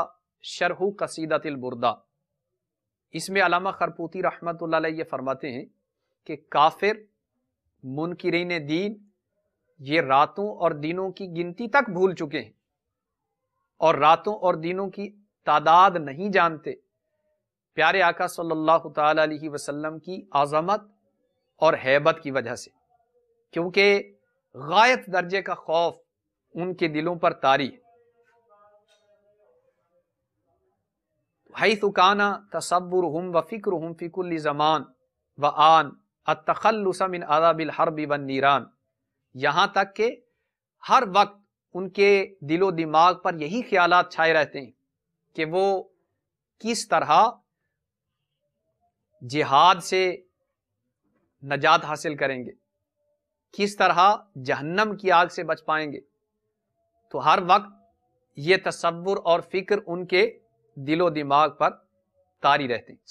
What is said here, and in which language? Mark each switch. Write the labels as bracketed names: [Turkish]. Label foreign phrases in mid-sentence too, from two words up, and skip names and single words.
[Urdu] شرح قصیدۃ البردہ، اس میں علامہ خرپوتی [Arabic] رحمۃ اللہ علیہ [Urdu] یہ فرماتے ہیں کہ کافر منکرین دین یہ راتوں اور دنوں کی گنتی تک بھول چکے ہیں اور راتوں اور دنوں کی تعداد نہیں جانتے، پیارے آقا [Arabic] صلی اللہ تعالی علیہ وسلم [Urdu] کی عظمت اور ہیبت کی وجہ سے، کیونکہ غایت درجے کا خوف ان کے دلوں پر طاری ہے۔ [Arabic] حیث کان تصورہم و فکرہم فی کل زمان و آن التخلص من عذاب الحرب والنیران، [Urdu] یہاں تک کہ ہر وقت ان کے دل و دماغ پر یہی خیالات چھائے رہتے ہیں کہ وہ کس طرح جہاد سے نجات حاصل کریں گے، کس طرح جہنم کی آگ سے بچ پائیں گے، تو ہر وقت یہ تصور اور فکر ان کے دل و دماغ پر طاری رہتے ہیں۔